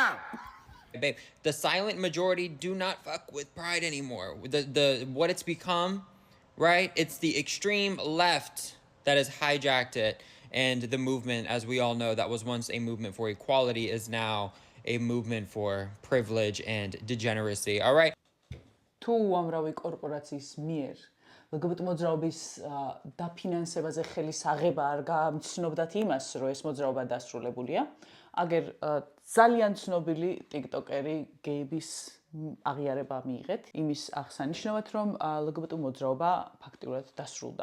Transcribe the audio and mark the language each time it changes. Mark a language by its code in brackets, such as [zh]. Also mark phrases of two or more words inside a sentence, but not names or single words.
[en] Babe, the silent majority do not fuck with Pride anymore. The what it's become, right? It's the extreme left that has hijacked it, and the movement, as we all know, that was once a movement for equality is now a movement for privilege and degeneracy. All right. [ka] თუ უამრავი კორპორაციის მიერ LGBT მოძრაობის დაფინანსებაზე ხელის აღება არ გამცნობდათ იმას, რომ ეს მოძრაობა დასრულებულია, აგერ ძალიან ცნობილი ტიკტოკერი გეიბის აღიარება მიიღეთ იმის აღსანიშნავად, რომ LGBT მოძრაობა ფაქტიურად დასრულდა.